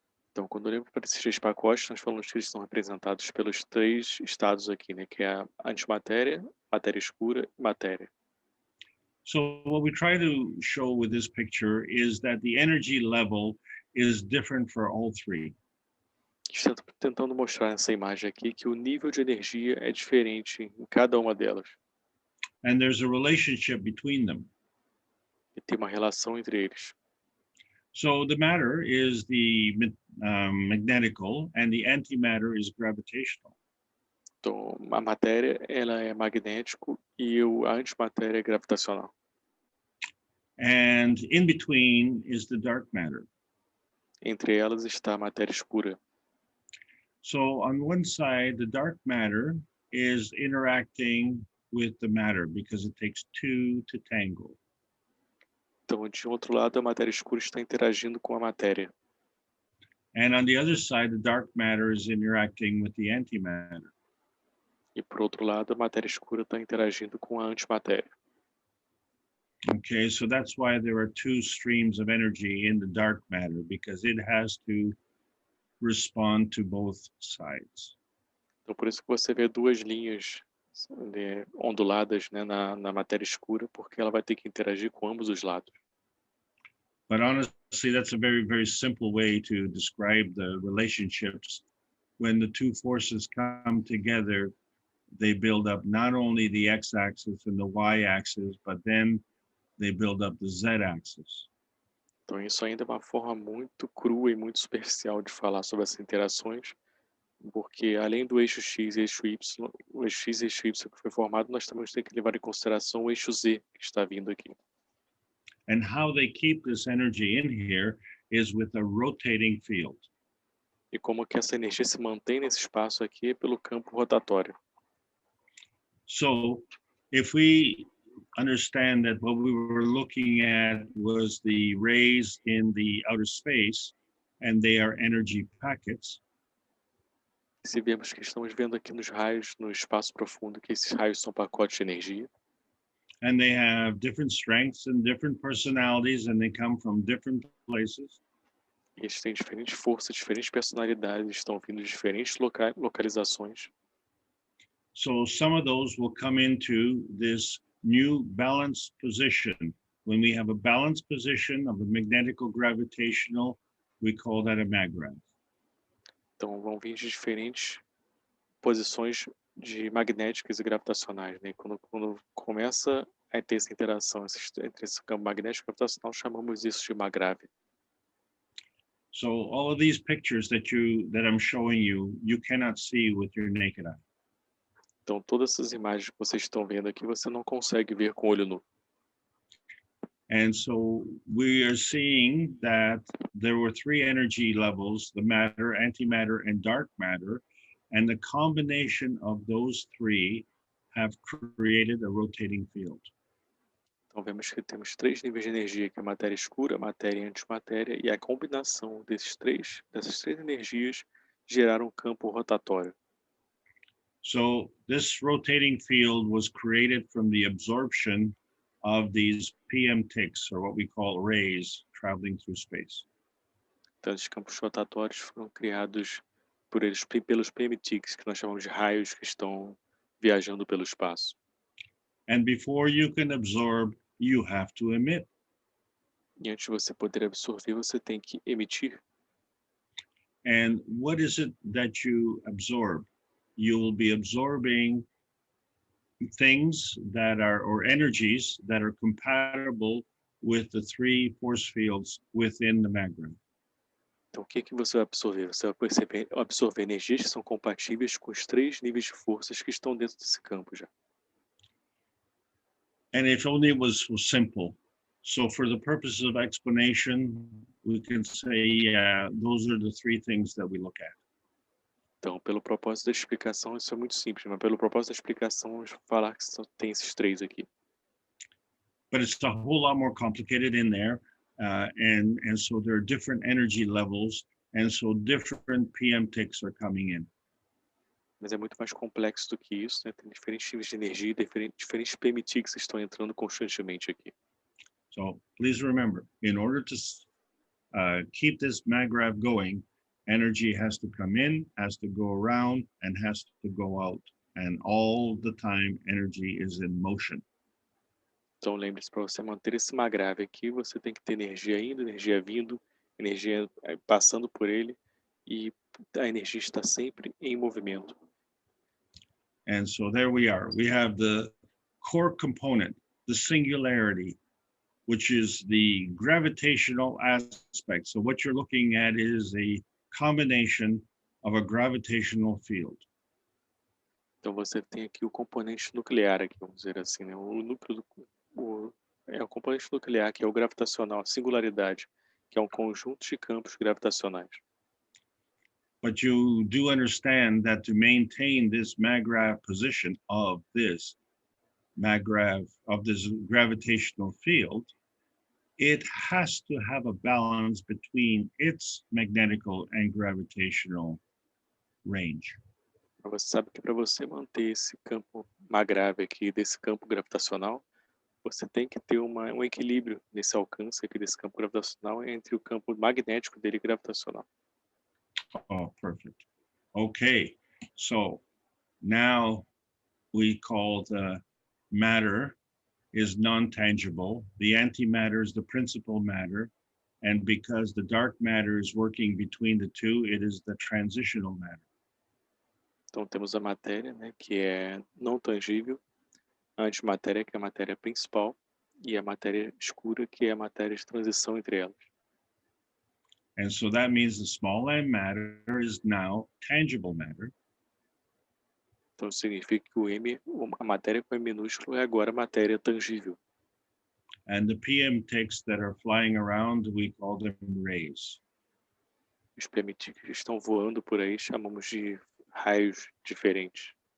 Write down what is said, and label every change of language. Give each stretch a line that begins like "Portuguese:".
Portuguese: Então, quando olhamos para esses três pacotes, nós falamos que eles são representados pelos três estados aqui, né? Que é a antimatéria, matéria escura e matéria.
English: So what we try to show with this picture is that the energy level is different for all three.
Portuguese: Estou tentando mostrar nessa imagem aqui que o nível de energia é diferente em cada uma delas.
English: And there's a relationship between them.
Portuguese: E tem uma relação entre eles.
English: So the matter is the magnetical and the antimatter is gravitational.
Portuguese: Então, a matéria ela é magnético e a antimatéria é gravitacional.
English: And in between is the dark matter.
Portuguese: Entre elas está a matéria escura.
English: So on one side, the dark matter is interacting with the matter because it takes two to tangle.
Portuguese: Então, de outro lado, a matéria escura está interagindo com a matéria.
English: And on the other side, the dark matter is interacting with the antimatter.
Portuguese: E, por outro lado, a matéria escura está interagindo com a antimatéria.
English: Okay, so that's why there are two streams of energy in the dark matter, because it has to respond to both sides.
Portuguese: Então, por isso que você vê duas linhas onduladas, né, na matéria escura, porque ela vai ter que interagir com ambos os lados.
English: But honestly, that's a very, very simple way to describe the relationships. When the two forces come together, they build up not only the x-axis and the y-axis, but then they build up the z-axis.
Portuguese: Então, isso ainda é uma forma muito crua e muito superficial de falar sobre essas interações, porque além do eixo X e eixo Y, o eixo X e eixo Y que foi formado, nós também temos que levar em consideração o eixo Z que está vindo aqui.
English: And how they keep this energy in here is with a rotating field.
Portuguese: E como que essa energia se mantém nesse espaço aqui é pelo campo rotatório.
English: So if we understand that what we were looking at was the rays in the outer space, and they are energy packets.
Portuguese: Se vemos que estamos vendo aqui nos raios, no espaço profundo, que esses raios são pacotes de energia.
English: And they have different strengths and different personalities, and they come from different places.
Portuguese: Eles têm diferentes forças, diferentes personalidades, estão vindo de diferentes localizações.
English: So some of those will come into this new balanced position. When we have a balanced position of a magnetical gravitational, we call that a maggrav.
Portuguese: Então vão vir de diferentes posições de magnéticas e gravitacionais, né? Quando começa a ter essa interação entre esse campo magnético e gravitacional, chamamos isso de magrave.
English: So all of these pictures that I'm showing you cannot see with your naked eye.
Portuguese: Então, todas essas imagens que vocês estão vendo aqui, você não consegue ver com o olho nu.
English: And so we are seeing that there were three energy levels: the matter, antimatter, and dark matter. And the combination of those three have created a rotating field.
Portuguese: Então, vemos que temos três níveis de energia, que é a matéria escura, a matéria e a antimatéria, e a combinação dessas três energias geraram um campo rotatório.
English: So this rotating field was created from the absorption of these PM ticks, or what we call rays, traveling through space.
Portuguese: Então, esses campos rotatórios foram criados pelos PMTICs, que nós chamamos de raios que estão viajando pelo espaço.
English: And before you can absorb, you have to emit.
Portuguese: E antes de você poder absorver, você tem que emitir.
English: And what is it that you absorb? You will be absorbing things that are, or energies that are compatible with the three force fields within the magrav.
Portuguese: Então, o que você vai absorver? Você vai absorver energias que são compatíveis com os três níveis de forças que estão dentro desse campo já.
English: And if only it was simple. So for the purposes of explanation, we can say, yeah, those are the three things that we look at.
Portuguese: Então, pelo propósito da explicação, isso é muito simples, mas pelo propósito da explicação, vamos falar que tem esses três aqui.
English: But it's a whole lot more complicated in there. And so there are different energy levels, and so different PM ticks are coming in.
Portuguese: Mas é muito mais complexo do que isso, né? Tem diferentes níveis de energia, diferentes PMTICs que estão entrando constantemente aqui.
English: So please remember, in order to keep this magrav going, energy has to come in, has to go around, and has to go out. And all the time, energy is in motion.
Portuguese: Então, lembre-se, para você manter esse magrave aqui, você tem que ter energia indo, energia vindo, energia passando por ele, e a energia está sempre em movimento.
English: And so there we are. We have the core component, the singularity, which is the gravitational aspect. So what you're looking at is a combination of a gravitational field.
Portuguese: Então, você tem aqui o componente nuclear, aqui, vamos dizer assim, né? O núcleo o componente nuclear, que é o gravitacional, a singularidade, que é um conjunto de campos gravitacionais.
English: But you do understand that to maintain this magrav position of this gravitational field, it has to have a balance between its magnetical and gravitational range.
Portuguese: Você sabe que para você manter esse campo magrave aqui, desse campo gravitacional, você tem que ter um equilíbrio nesse alcance aqui desse campo gravitacional entre o campo magnético dele e gravitacional.
English: Oh, perfect. Okay, so now we call the matter is non-tangible. The antimatter is the principal matter. And because the dark matter is working between the two, it is the transitional matter.
Portuguese: Então temos a matéria, né, que é não tangível, a antimatéria, que é a matéria principal, e a matéria escura, que é a matéria de transição entre elas.
English: And so that means the small m matter is now tangible matter.
Portuguese: Então significa que a matéria com M minúsculo é agora matéria tangível.
English: And the PM ticks that are flying around, we call them rays.
Portuguese: Os PMT que estão voando por aí chamamos de raios diferentes.